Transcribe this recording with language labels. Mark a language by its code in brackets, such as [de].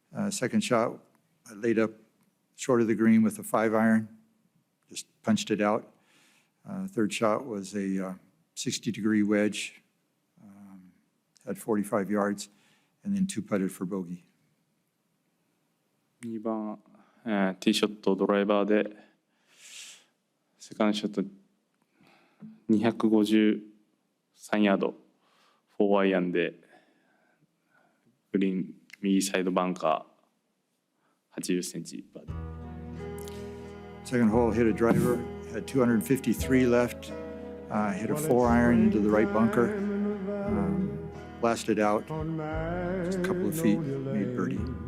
[en] Second shot, I laid up short of the green with a 5-iron, just punched it out. Third shot was a 60-degree wedge, had 45 yards, and then 2-putted for bogey. [ja] 2番、ティーショットドライバーで、セカンドショット253ヤード、4アイアンで、グリーン右サイドバンカー80センチ。 [en] Second hole, hit a driver, had 253 left, hit a 4-iron into the right bunker, blasted out, just a couple of feet, made birdie.